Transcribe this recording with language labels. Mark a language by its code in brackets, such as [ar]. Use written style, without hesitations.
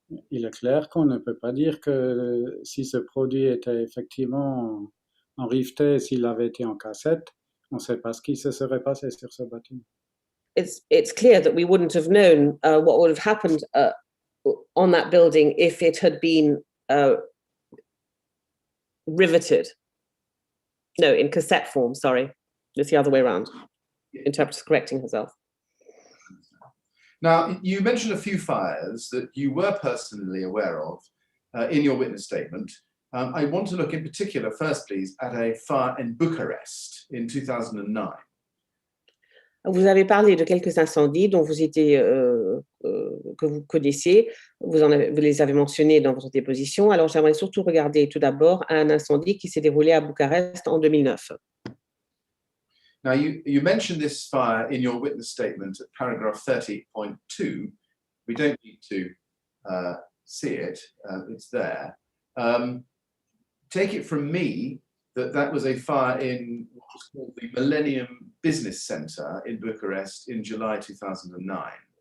[fr] Il est clair qu'on ne peut pas dire que si ce produit était effectivement en riveté, s'il avait été en cassette, on ne sait pas ce qui se serait passé sur ce bâtiment. [en] It's clear that we wouldn't have known what would have happened on that building if it had been riveted. No, in cassette form, sorry. It's the other way around. Interpreter's correcting herself. Now, you mentioned a few fires that you were personally aware of in your witness statement. I want to look in particular, first, please, at a fire in Bucharest in 2009. [fr] Vous avez parlé de quelques incendies dont vous étiez, que vous connaissiez, vous les avez mentionnés dans votre déposition. Alors, j'aimerais surtout regarder tout d'abord un incendie qui s'est déroulé à Bucarest en 2009. [en] Now, you mentioned this fire in your witness statement at paragraph 30.2. We don't need to see it, it's there. Take it from me that was a fire in what was called the Millennium Business Centre in Bucharest in July 2009.